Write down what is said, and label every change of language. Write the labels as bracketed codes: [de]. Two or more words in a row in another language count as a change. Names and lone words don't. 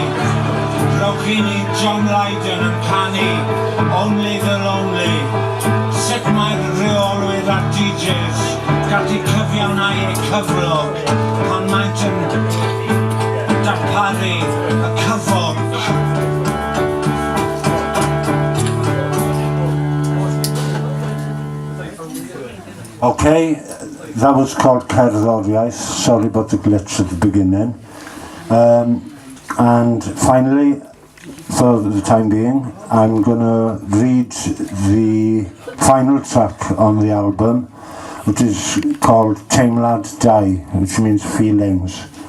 [cy] Rowch I ni John Lydon yn canu Only the Lonely. Sut mae'r reolwyr a'r DJs gallu cyfiawnhau eu cyflog pan maent yn darparu y cyfog. [en] Okay, that was called Cerdd o'r Iaith. Sorry about the glitch at the beginning. And finally, for the time being, I'm going to read the final track on the album, which is called Teimlad Dau, which means feelings.